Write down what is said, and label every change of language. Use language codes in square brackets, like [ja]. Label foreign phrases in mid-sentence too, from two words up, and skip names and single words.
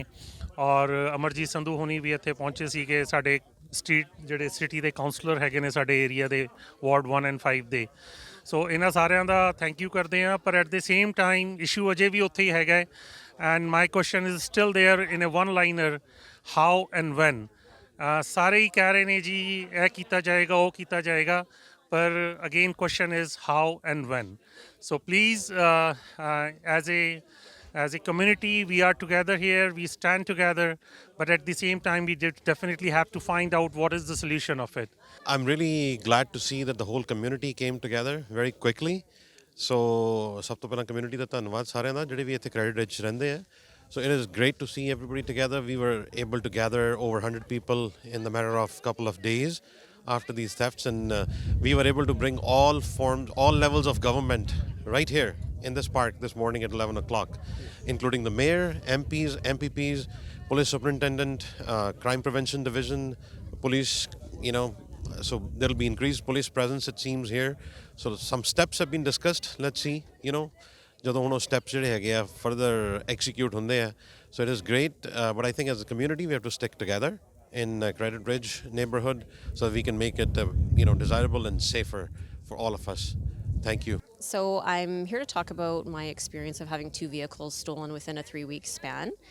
[pa] ਔਰ ਅਮਰਜੀਤ ਸੰਧੂ ਹੋਣੀ ਵੀ ਇੱਥੇ ਪਹੁੰਚੇ ਸੀਗੇ ਸਾਡੇ ਸਟਰੀਟ ਜਿਹੜੇ ਸਿਟੀ ਦੇ ਕਾਉਂਸਲਰ ਹੈਗੇ ਨੇ ਸਾਡੇ ਏਰੀਆ ਦੇ ਵਾਰਡ 1 ਐਂਡ 5 ਦੇ ਸੋ ਇਹਨਾਂ ਸਾਰਿਆਂ ਦਾ [en] thank you [pa] ਕਰਦੇ ਹਾਂ ਪਰ [en] at the same time issue [pa] ਅਜੇ ਵੀ ਉੱਥੇ ਹੀ ਹੈਗਾ ਹੈ [en] and my question is still there in a one liner how and when [pa] ਸਾਰੇ ਹੀ ਕਹਿ ਰਹੇ ਨੇ ਜੀ ਇਹ ਕੀਤਾ ਜਾਏਗਾ ਉਹ ਕੀਤਾ ਜਾਏਗਾ ਪਰ [en] again question is how and when. So please as a community we are together here, we stand together, but at the same time we definitely have to find out what is the solution of it. I'm really glad to see that the whole community came together very quickly. [pa] So ਸਭ ਤੋਂ ਪਹਿਲਾਂ community ਦਾ ਧੰਨਵਾਦ ਸਾਰਿਆਂ ਦਾ ਜਿਹੜੇ ਵੀ ਇੱਥੇ ਕ੍ਰੈਡਿਟ ਵਿੱਚ ਰਹਿੰਦੇ ਆ. [en] So it is great to see everybody together. We were able to gather over 100 people in the matter of couple of days after these thefts, and we were able to bring all levels of government right here in this park this morning at 11 o'clock, including the mayor, MPs, MPPs, police superintendent, crime prevention division, police, so there'll be increased police presence it seems here. So some steps have been discussed. Let's see, [pa] ਜਦੋਂ ਹੁਣ ਉਹ ਸਟੈਪਸ ਜਿਹੜੇ ਹੈਗੇ ਆ ਫਰਦਰ ਐਕਸੀਕਿਊਟ ਹੁੰਦੇ ਆ [en] so it is great, but I think as a community we have to stick together in Credit Ridge neighborhood so that we can make it desirable and safer for all of us. Thank you. So I'm here to talk about my experience of having 2 vehicles stolen within a 3-week span.